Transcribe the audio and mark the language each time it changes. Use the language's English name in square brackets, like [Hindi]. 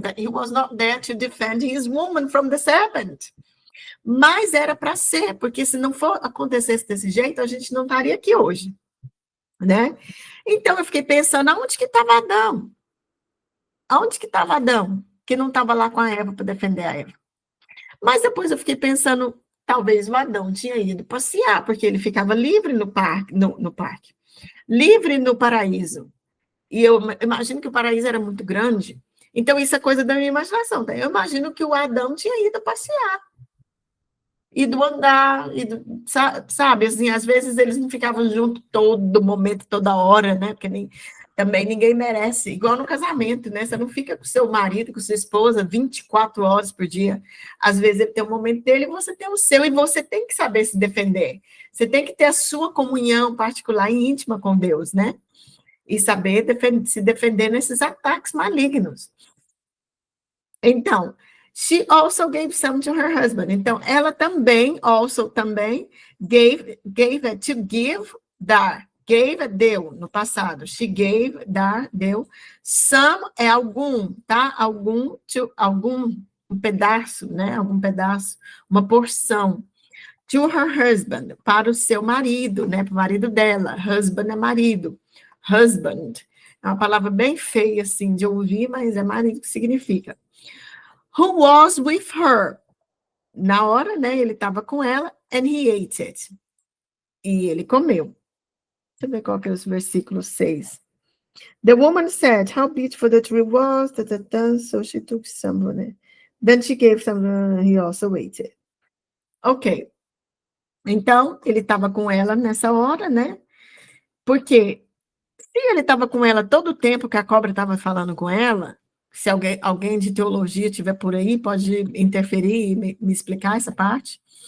[English] That he was not there to defend his woman from the serpent. [Portuguese] Mas era para ser, porque se não for acontecesse desse jeito, a gente não estaria aqui hoje, né? Então, eu fiquei pensando, aonde que estava Adão? Aonde que estava Adão? Que não estava lá com a Eva para defender a Eva. Mas depois eu fiquei pensando, talvez o Adão tinha ido passear, porque ele ficava livre no parque, livre no paraíso. E eu imagino que o paraíso era muito grande. Então, isso é coisa da minha imaginação. Tá? Eu imagino que o Adão tinha ido passear. E do andar, sabe, assim, às vezes eles não ficavam juntos todo momento, toda hora, né, porque também ninguém merece, igual no casamento, né, você não fica com seu marido, com sua esposa 24 horas por dia, às vezes ele tem um momento dele e você tem o seu, e você tem que saber se defender, você tem que ter a sua comunhão particular e íntima com Deus, né, e saber se defender nesses ataques malignos. Então, [English] she also gave some to her husband. [Portuguese] Então, ela também, gave to give, dar. Gave é deu, no passado. [English] She gave, [Portuguese] dar, deu. Some é algum, tá? Algum, um pedaço, né? Algum pedaço, uma porção. [English] To her husband, [Portuguese] para o seu marido, né? Para o marido dela. Husband é marido. Husband. É uma palavra bem feia, assim, de ouvir, mas é marido que significa. [English] Who was with her. [Portuguese] Na hora, né, ele estava com ela, [English] and he ate it. [Portuguese] E ele comeu. Deixa eu ver qual que é o versículo 6. [English] The woman said, how beautiful the tree was, so she took some of it. Then she gave some, he also ate it. Ok. [Portuguese] Então, ele estava com ela nessa hora, né? Porque se ele estava com ela todo o tempo que a cobra estava falando com ela, se alguém de teologia estiver por aí, pode interferir e me explicar essa parte.